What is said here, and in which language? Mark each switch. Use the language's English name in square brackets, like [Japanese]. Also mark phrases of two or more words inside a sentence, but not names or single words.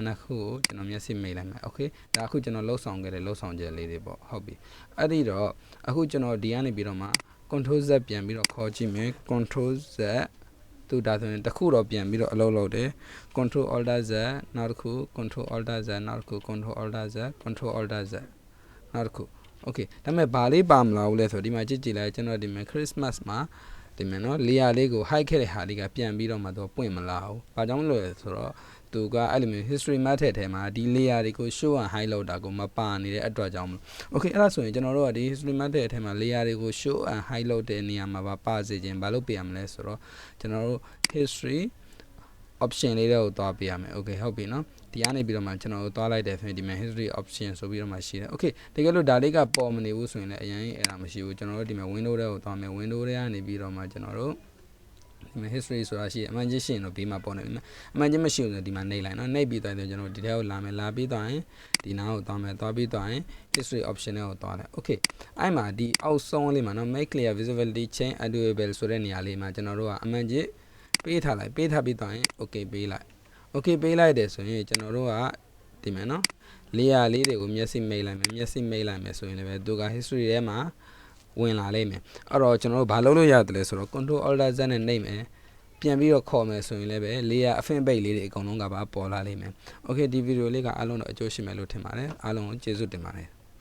[Burmese] နှစ်ခုကိုကျွန်တော်မျက်စိမိတ်လိုက်မယ် Okay ဒါအခုကျွန်တော်လှုပ်ဆောင်ခဲ့တဲ့လှုပ်ဆောင်ချက်လေးတွေပေါ့ဟုတ်ပြီအဲ့ဒီတော့အခုကျွန်တော်ဒီကနေပြီးတော့မှ Ctrl Z ပြန်ပြီးတော့ခေါ်ကြည့်မယ် Ctrl Z သူဒါဆိုရင်တစ်ခုတော့ပြန်ပြီးတော့အလုပ်လုပ်တယ် Ctrl Alt Z နောက်တစ်ခု Ctrl Alt Z နောက်တစ်ခု Ctrl Alt Z Ctrl Alt Z နောက်တစ်ခု Okay ဒါပေမဲ့ဘာလေးပါမလာဘူးလဲဆိုတော့ဒီမှာကြည့်ကြည့်လိုက်ကျွန်တော်ဒီမှာ Christmas မှာဒီမှာနော် layer လေးကို hide ခဲ့တဲ့ဟာလေးကပြန်ပြီးတော့မှတော့ပွင့်မလာဘူးဘာကြောင့်လဲဆိုတော့သူကအဲ့လိုမျိုး [English] history map [Burmese] ထဲမှာဒီ layer တွေကို [English] show and hide [Burmese] လုပ်တာကိုမပါနေတဲ့အတွက်ကြောင့် Okay အဲ့ဒါဆိုရင်ကျွန်တော်တို့ကဒီ [English] history map [Burmese] ထဲ မှာ layer တွေကို [English] show and hide [Burmese] လုပ်တဲ့နေရာမှာပါစေခြင်းဘာလို့ပေးရမလဲဆိုတော့ကျွန်တော်တို့ [English] history option [Burmese] လေးတွေကိုတွားပေးရမယ် Okay ဟုတ်ပြီနော်ဒီကနေပြီးတော့မှကျွန်တော်တို့တွားလိုက်တဲ့ဆိုရင်ဒီမှာ [English] history option [Burmese] ဆိုပြီးတော့မှရှိတယ် Okay တကယ်လို့ဒါလေး ကပေါ်မနေဘူးဆိုရင်လည်းအရင်အဲ့ဒါမရှိဘူးကျွန်တော်တို့ဒီမှာ window တွေကိုတွားမယ် window တွေကနေပြီးတော့မှကျွန်တော်တို့ဒီမှာ history ဆိုတာရှိတယ်အမှန်ချင်းရှိရင်တော့ဘေးမှာပေါ်နေပြီအမှန်ချင်းမရှိဘူး ဆိုဒီမှာနှိပ်လိုက်နော်နှိပ်ပြီးတော့ကျွန်တော်ဒီထဲကိုလာမယ်လာပြီးတော့ရင်ဒီနားကိုတွားမယ်တွားပြီးတော့ရင် [English] history option [Burmese] တွေကိုတွားလိုက် Okay အဲ့မှာဒီအော က်ဆုံးလေးမှာနော် [English] make clear visibility change undoable [Burmese] ဆိုတဲ့နေရာလေးမှာကျွန်တော်တို့ကအမှန်ချင်းပေးထားလိုက်ပေးထားပြီးတော့ရင် Okay ပေးလိုက် Okay ပေးလိုက်တယ်ဆိုရင်ကျွန်တော်တို့ကဒီမှာနော် layer လေးတွေကိုမျက်စိမိတ်လိုက်မယ်မျက်စိမိတ်လိုက်မယ်ဆိုရင်လည်းသူက history ထဲမှာဝင်လာလိမ့်မယ်အဲ့တော့ကျွန်တော်တို့ဘာလုပ်လို့ရတယ်လဲဆိုတော့ Ctrl Alt Z နဲ့နှိပ်မယ်ပြန်ပြီးတော့ခေါ်မယ်ဆိုရင်လည်းပဲ layer အဖင်ပိတ်လေးတွေအကုန်လုံးကပါပေါ်လာလိမ့်မယ် Okay ဒီဗီဒီယိုလေးကအားလုံးတော့အကျိုးရှိမယ်လို့ထင်ပါတယ်အားလုံးကိုကျေးဇူးတင်ပါတယ်